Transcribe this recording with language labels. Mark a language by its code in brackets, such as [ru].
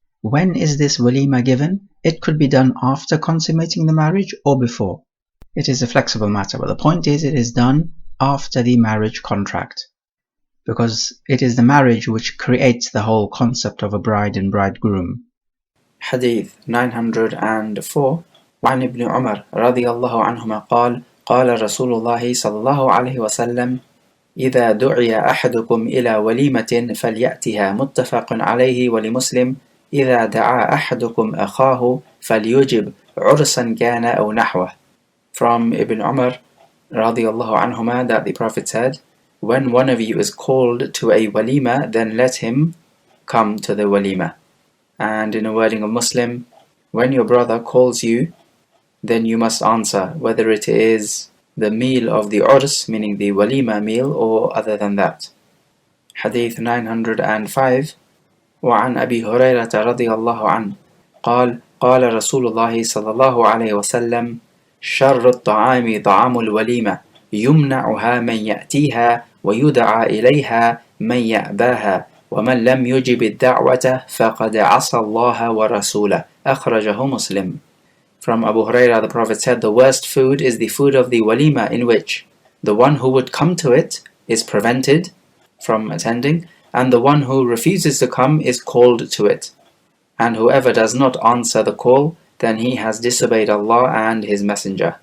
[en] When is this walima given? It could be done after consummating the marriage or before. It is a flexible matter, but the point is it is done after the marriage contract, because it is the marriage which creates the whole concept of a bride and bridegroom. [ar] Hadith 904 وعن ابن عمر رضي الله عنهما قال قال رسول الله صلى الله عليه وسلم إذا دعي أحدكم إلى وليمة فليأتها متفق عليه ولمسلم إذا دعا أحدكم أخاه فليجب عرسا كان أو نحوه. [en] From Ibn Umar radiallahu anhuma that the Prophet said, when one of you is called to a walima, then let him come to the walima. And in a wording of Muslim, when your brother calls you, then you must answer, whether it is the meal of the urs, meaning the walima meal, or other than that. [ar] Hadith 905 وعن أبي هريرة رضي الله عنه قال قال رسول الله صلى الله عليه وسلم شر الطعام طعام الوليمة يمنعها من يأتيها ويدعى إليها من يأباها ومن لم يجب الدعوة فقد عصى الله ورسوله أخرجه مسلم. [en] From Abu Hurairah, the Prophet said, the worst food is the food of the walima, in which the one who would come to it is prevented from attending, and the one who refuses to come is called to it. And whoever does not answer the call, then he has disobeyed Allah and His Messenger.